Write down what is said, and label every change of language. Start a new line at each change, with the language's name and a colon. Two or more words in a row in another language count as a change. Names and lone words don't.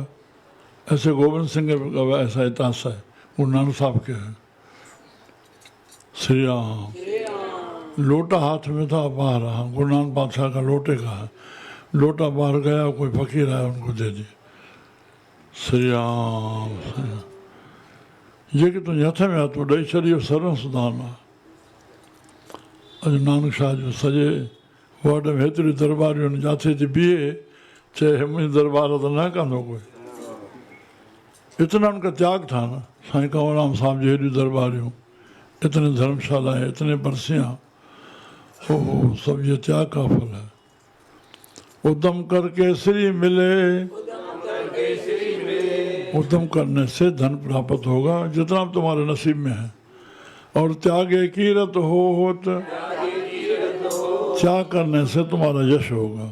Hindi: ऐसे गोविंद सिंह का ऐसा इतिहास है, गुरु नानक साहब के हैं। श्री राम लोटा हाथ में था, बाहर रहा। गुरु नानक पातशाह का लोटे का है, लोटा बाहर गया, कोई फकीर आया उनको दे दी। श्री राम ये कि तुम
Sindhi: हथ में हथ ॾेई छॾियो
Hindi: सर्व सुधारना।
Sindhi: अॼु नानक शाह जो सॼे वर्ड में हेतिरियूं दरबारियूं आहिनि, जिथे थी बीहे चए मुंहिंजी दरबार त न कंदो कोई।
Hindi: इतना उनका त्याग था ना।
Sindhi: साईं कंवरराम साहब जी हेॾियूं दरबारियूं,
Hindi: इतने धर्मशालाएं, इतने बरसियाँ, ओहो सब ये त्याग का फल है।
Punjabi: उद्यम करके श्री मिले,
Hindi: उद्यम करने से धन प्राप्त होगा जितना तुम्हारे नसीब में है।
Punjabi: और त्यागे कीरत होत,
Hindi: त्याग करने से तुम्हारा यश होगा।